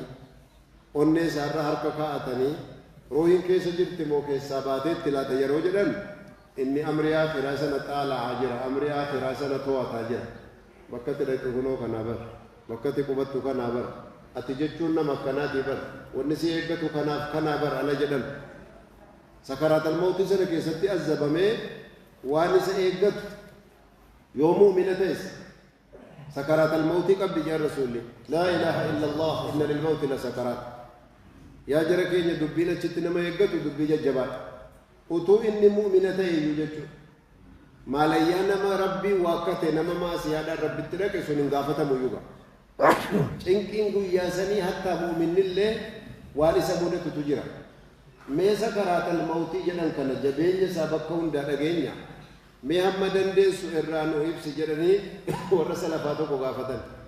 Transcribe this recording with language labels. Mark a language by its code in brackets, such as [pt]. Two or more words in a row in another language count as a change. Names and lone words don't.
[om] onnee isaarra harka kaa'atanii ruuhiin keessa jirti moo keessaa baateetti laata yeroo jedhan inni [ar] أمر الآخرة [om] sana xaala'aa jira [ar] أمر الآخرة [om] sana to'ataa jira bakkatti dhaqu kunoo kanaa bar bakkatti qubattu kanaa bar ati jechuun nama akkanaatii bar wanni si eeggatu kanaaf kanaa bar ala jedhan [ar] سكرات الموت [om] sana keessatti azabamee waan isa eeggatu yoo mu'mina ta'es [ar] سكرات الموت [om] qabdi jaan rasuulli [ar] لا إله إلا الله إن للموت لسكرات [om] yaa jara keenya dubbiin achitti nama eeggatu dubbii jajjabaadha utuu inni mu'mina ta'e iyyuu jechuudha maalayyaa nama rabbii waakkate nama maasiyaadhaan rabbitti dhaqe sun hin gaafatamu iyyuu cinqiin guyyaa sanii hattaa mu'minnillee waan isa mudatutu jira mee [ar] سكرات الموت [om] jedhan kana jabeenya isaa bakka hundaa dhageenya mee hamma dandeessu irraa nu ibsi jedhanii warra salafaa tokko gaafatan